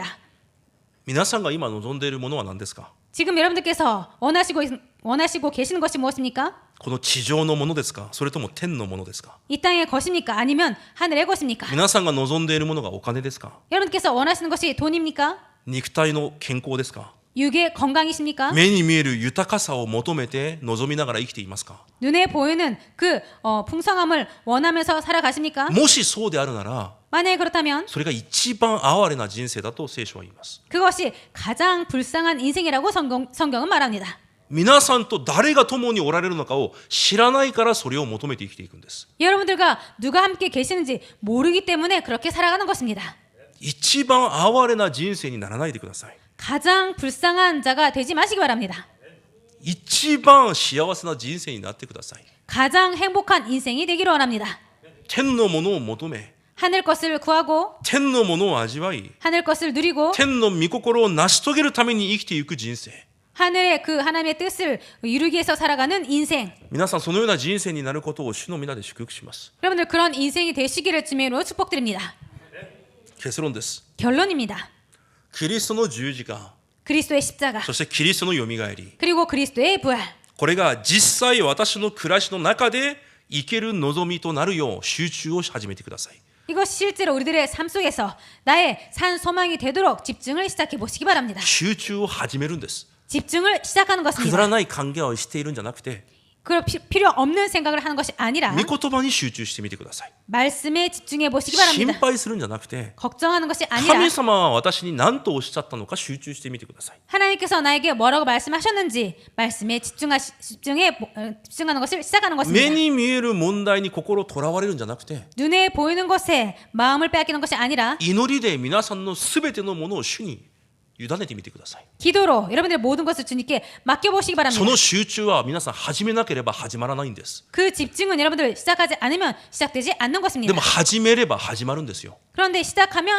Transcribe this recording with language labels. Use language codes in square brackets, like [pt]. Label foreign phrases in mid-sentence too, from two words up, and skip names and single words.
[ja] 皆さんが今望んでいるものは何ですか？ [ko] 지금 여러분들께서 원하시고 계시는 것이 무엇입니까? [ja] この地上のものですか？それとも天のものですか？ [ko] 이 땅의 것입니까? 아니면 하늘의 것입니까? [ja] 皆さんが望んでいるものがお金ですか？ [ko] 여러분께서 원하시는 것이 돈입니까? [ja] 肉体の健康ですか？ [ko] 육의 건강이십니까? [ja] 目に見える豊かさを求めて望みながら生きていますか？ [ko] 눈에 보이는 그 풍성함을 원하면서 살아가십니까? [ja] もしそうであるなら [ko] 만약에 그렇다면 [ja] それが一番哀れな人生だと聖書は言います。 [ko] 그것이 가장 불쌍한 인생이라고 성경은 말합니다. [ja] 皆さんと誰が共におられるのかを知らないからそれを求めて生きていくんです。 [ko] 여러분들과 누가 함께 계시는지 모르기 때문에 그렇게 살아가는 것입니다. [ja] 一番哀れな人生にならないでください。 [ko] 가장 불쌍한 자가 되지 마시기 바랍니다. [ja] 一番幸せな人生になってください。 [ko] 가장 행복한 인생이 되기를 원합니다. [ja] 天のものを求め、 [ko] 하늘 것을 구하고 [ja] 天のものを味わい、 [ko] 하늘 것을 누리고 [ja] 天の御心を成し遂げるために生きていく人生。 [ko] 하늘의 그 하나님의 뜻을 이루기 위해서 살아가는 인생. [ja] 皆さんそのような人生になることを主の皆で祝福します。 [ko] 여러분들 그런 인생이 되시기를 주님으로 축복드립니다. [ja] 結論です。 [ko] 결론입니다. [ja] キリストの十字架、 [ko] 그리스도의 십자가 [ja] そしてキリストのよみがえり、 [ko] 그리고 그리스도의 부활. [ja] これが実際私の暮らしの中で生ける望みとなるよう集中を始めてください。 [ko] 이것이 실제로 우리들의 삶 속에서 나의 산 소망이 되도록 집중을 시작해 보시기 바랍니다. [ja] 集中を始めるんです。 [ko] 집중을 시작하는 [ja] くだ [ko] 것입니다. [ja] らない考えをしているんじゃなくて、 [ko] 그 필요 없는 생각을 하는 것이 아니라 [ja] 御言葉に集中してみてください。 [ko] 말씀에 집중해 보시기 [ja] 心 [ko] 바랍니다. [ja] 配するんじゃなくて、 [ko] 걱정하는 것이 아니라 [ja] 神様は私に何とおっしゃったのか集中してみてください。 [ko] 하나님께서 나에게 뭐라고 말씀하셨는지 말씀에 집중하는 것을 시작하는 [ja] 目 [ko] 것입니다. [ja] に見える問題に心とらわれるんじゃなくて、 [ko] 눈에 보이는 것에 마음을 빼앗기는 것이 아니라 [ja] 祈りで皆さんのすべてのものを主に委ねてみてください。 [ko] 기도로 여러분들의 모든 것을 주님께 맡겨보시기 [ja] そ [ko] 바랍니다. [ja] の集中は皆さん始めなければ始まらないんです。 [ko] 그 집중은 여러분들 시작하지 않으면 시작되지 않는 [ja] で [ko] 것입니다. [ja] も始めれば始まるんですよ。 [ko] 그런데 시작하면